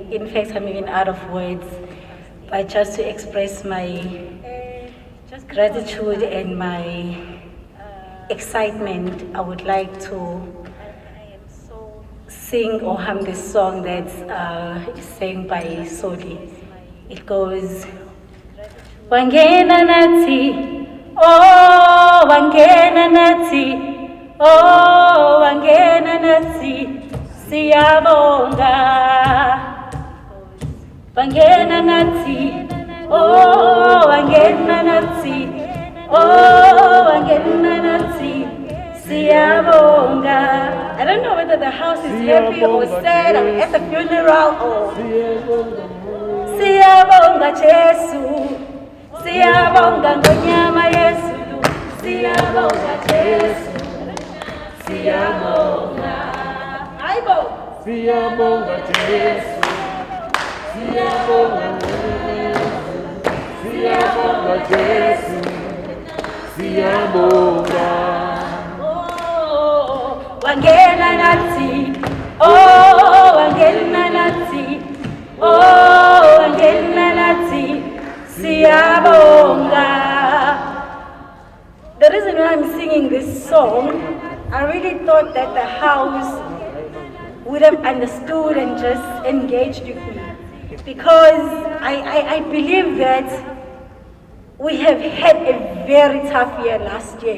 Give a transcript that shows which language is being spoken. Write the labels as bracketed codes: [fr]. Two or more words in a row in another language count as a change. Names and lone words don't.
[en] In fact, I'm even out of words. But just to express my gratitude and my excitement, I would like to sing or hum this song that's sang by Soli. It goes, [zu] Wangena Nati, oh Wangena Nati, oh Wangena Nati, Siyabonga. Wangena Nati, oh Wangena Nati, oh Wangena Nati, Siyabonga. [en] I don't know whether the house is happy or sad. I'm at the funeral or [zu] Siyabonga Jesu, Siyabonga Ngonyama Yesu, Siyabonga Jesu, Siyabonga. Aibo. Siyabonga Jesu, Siyabonga Jesu, Siyabonga Jesu, Siyabonga. Oh, Wangena Nati, oh Wangena Nati, oh Wangena Nati, Siyabonga. [en] The reason why I'm singing this song, I really thought that the house would have understood and just engaged with me, because I believe that we have had a very tough year last year.